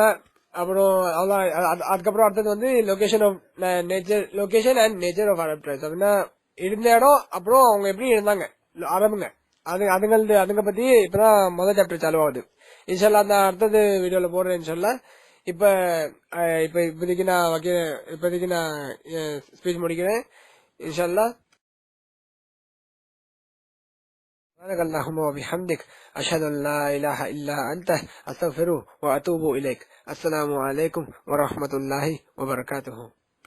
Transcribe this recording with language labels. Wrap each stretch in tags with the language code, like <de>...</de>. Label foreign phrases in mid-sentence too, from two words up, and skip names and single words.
<ta>அப்புறம் அதுக்கப்புறம் அடுத்தது வந்து</ta> <en>location and nature of Arab tribes</en> <ta>அப்படின்னா இருந்த இடம், அப்புறம் அவங்க எப்படி இருந்தாங்க அரபுங்க, அதுங்க பத்தி இப்பதான் முதல் சாப்டர் சாலு ஆகுது. இன்ஷால்லா அந்த அடுத்தது வீடியோல போடுறேன் இன்ஷால்லா. இப்போதைக்கு நான் ஸ்பீச் முடிக்கிறேன் இன்ஷால்லா.</ta> <ar>سبحانك اللهم وبحمدك أشهد أن لا إله إلا أنت أستغفرك وأتوب إليك. السلام عليكم ورحمة الله وبركاته.</ar>